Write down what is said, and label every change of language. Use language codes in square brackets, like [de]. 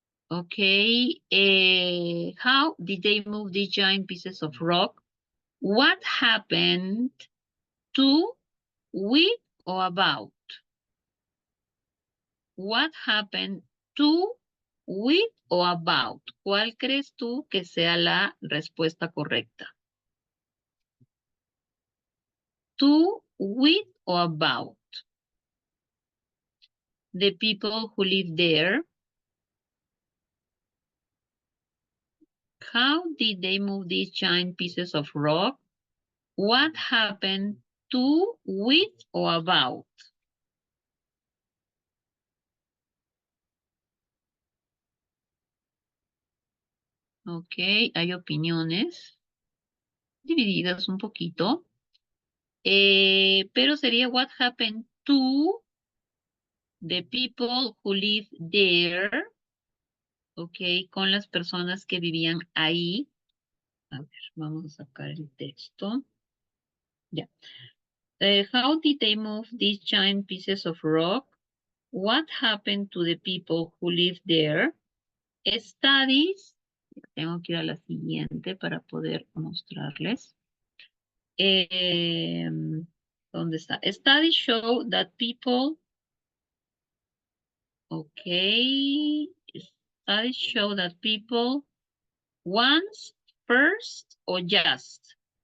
[en] Okay. How did they move these giant pieces of rock? What happened to, with, or about? What happened to, with, or about? [es] ¿Cuál crees tú que sea la respuesta correcta? [en] To, with, or about? The people who live there. How did they move these giant pieces of rock? What happened to, with, or about? [es] Ok, hay opiniones divididas un poquito. Pero sería [en] what happened to the people who live there. [es] Ok, con las personas que vivían ahí. A ver, vamos a sacar el texto. Ya. [en] How did they move these giant pieces of rock? What happened to the people who live there? Studies. [es] Tengo que ir a la siguiente para poder mostrarles. ¿Dónde está? [en] Studies show that people, okay, studies show that people once, first, or just.